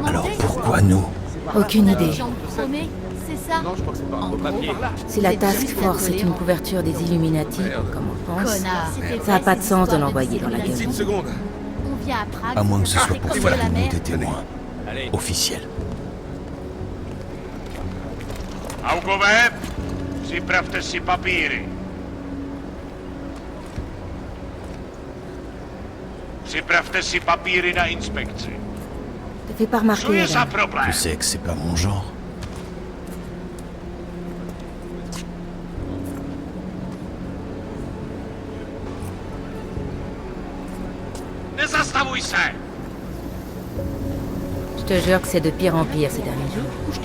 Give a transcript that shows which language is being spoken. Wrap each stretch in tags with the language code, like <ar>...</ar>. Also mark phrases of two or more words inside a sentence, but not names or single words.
<fr>Alors pourquoi nous? Aucune idée. C'est ça? Si la</fr> <en>Task Force</en> <fr>est une couverture des Illuminati, comme on pense, ça n'a pas de sens de l'envoyer dans la gueule. On vient à Prague. À moins que ce soit c'est pour comme faire de la du monde merde. des témoins. Officiels.</fr> <cs>Augové, připravte si papíry. Připravte si papíry na inspekci.</cs> <fr>Te fais pas remarquer,</fr> <cs>Co je za</cs> <fr>Adam.</fr> <cs>problém?</cs> <fr>Tu sais que c'est pas mon genre.</fr> <cs>Nezastavuj se!</cs> <fr>Je te jure que c'est de pire en pire ces derniers jours.</fr>